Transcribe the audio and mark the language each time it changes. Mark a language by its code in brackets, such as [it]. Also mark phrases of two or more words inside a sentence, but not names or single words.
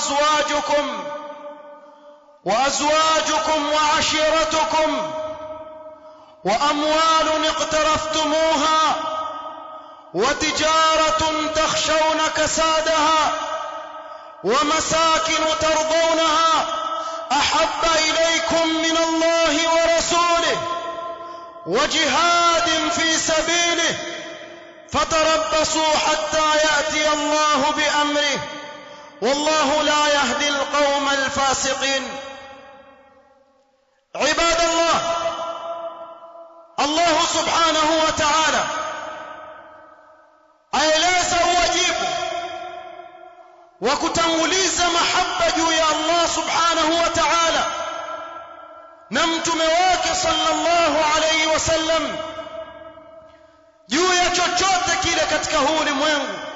[ar] وأزواجكم وعشيرتكم وأموال اقترفتموها وتجارة تخشون كسادها ومساكن ترضونها أحب إليكم من الله ورسوله وجهاد في سبيله فتربصوا حتى يأتي الله بأمره والله لا يهدي القوم الفاسقين. عباد الله، الله سبحانه وتعالى [sw] aeleza uwajibu wa kutanguliza mahaba juu ya [ar] الله سبحانه وتعالى [sw] na mtume wake [ar] صلى الله عليه وسلم [sw] juu ya chochote kile katika huu ulimwengu.